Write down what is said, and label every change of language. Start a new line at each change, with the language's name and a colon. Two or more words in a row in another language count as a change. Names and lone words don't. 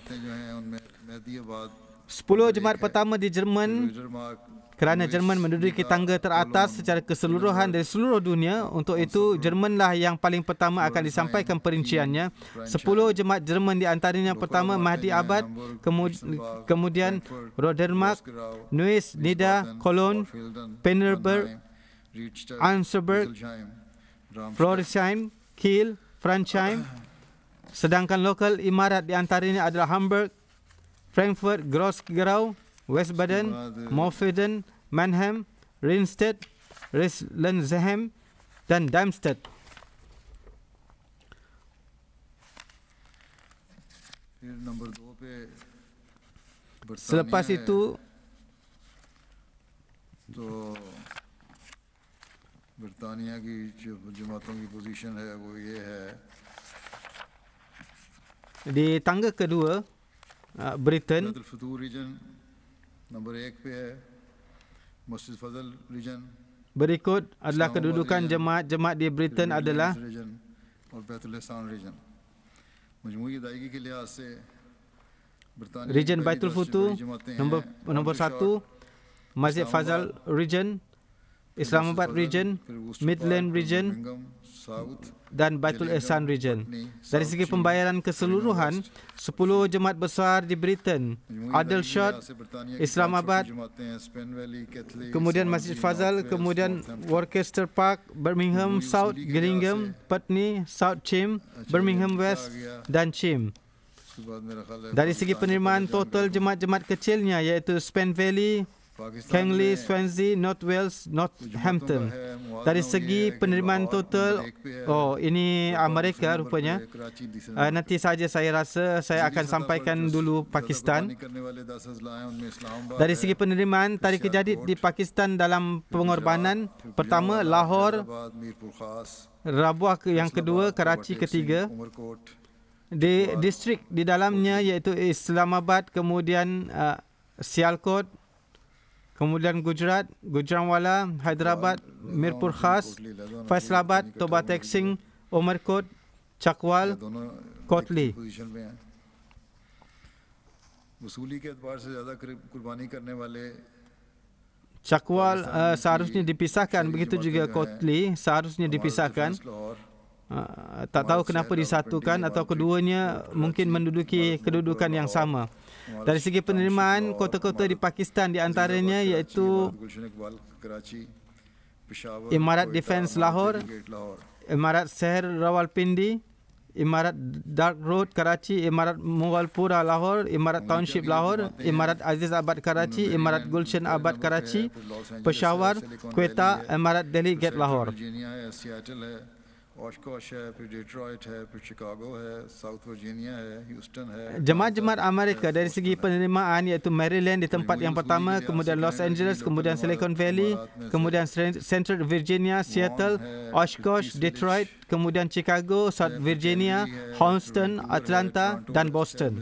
Malay: 10 jemaat pertama di Jerman, kerana Jerman menduduki tangga teratas secara keseluruhan dari seluruh dunia. Untuk itu, Jermanlah yang paling pertama akan disampaikan perinciannya. 10 jemaat Jerman di antaranya pertama Mahdi Abad, kemudian Rodermark, Neuss, Nida, Cologne, Pennerberg, Ansberg, Florisheim, Kiel, Frankheim. Sedangkan lokal imarat di antaranya adalah Hamburg, Frankfurt, Gross-Gerau, Wiesbaden, Mauthausen, Mannheim, Rheinstedt, Rendsheim dan Darmstadt. Selepas itu,
Urdu: برطانیہ کی جو جماعتوں کی پوزیشن ہے وہ یہ ہے.
Malay: Di tangga kedua, Britain.
Urdu: فتوح ریجن نمبر 1 پہ ہے۔ مسجد فضل ریجن.
Malay: Berikut adalah kedudukan jemaat-jemaat di Britain adalah
Urdu: اور بیت الاحسان ریجن. مجموعی ادائیگی کے لحاظ سے
Malay: Region Baitul Futuh nombor 1, Masjid Fazal Region, Islamabad Region, Midland Region dan Baitul Ehsan Region. Dari segi pembayaran keseluruhan, 10 jemaat besar di Britain, Aldershot, Islamabad, kemudian Masjid Fazal, kemudian Worcester Park, Birmingham South, Gillingham, Putney, South Chim, Birmingham West dan Chim. Dari segi penerimaan total jemaat-jemaat kecilnya iaitu Spen Valley, Kangley, Swansea, North Wales, Northampton. Dari segi penerimaan total, ini Amerika rupanya. Nanti saja saya rasa saya akan sampaikan dulu Pakistan. Dari segi penerimaan tarikh Jadid di Pakistan dalam pengorbanan, pertama Lahore, Rabwah yang kedua, Karachi ketiga. Di distrik di dalamnya iaitu Islamabad, kemudian Sialkot, kemudian Gujarat, Gujranwala, Hyderabad, Mirpur Khas, Faisalabad, Toba Texing, Umerkot, Chakwal, Kotli. Chakwal seharusnya dipisahkan, begitu juga Kotli seharusnya dipisahkan. Tak tahu kenapa disatukan atau keduanya mungkin menduduki kedudukan yang sama. Dari segi penerimaan, kota-kota di Pakistan di antaranya iaitu Imarat Defence Lahore, Imarat Seher Rawalpindi, Imarat Dark Road Karachi, Imarat Mughal-Pura Lahore, Imarat Township Lahore, Imarat Aziz Abad Karachi, Imarat Gulshan Abad Karachi, Peshawar, Quetta, Imarat Delhi Gate Lahore. Jemaat-jemaat Amerika dari segi penerimaan iaitu Maryland di tempat yang pertama, kemudian Los Angeles, kemudian Silicon Valley, kemudian Central Virginia, Seattle, Oshkosh, Detroit, kemudian Chicago, South Virginia, Houston, Atlanta dan Boston.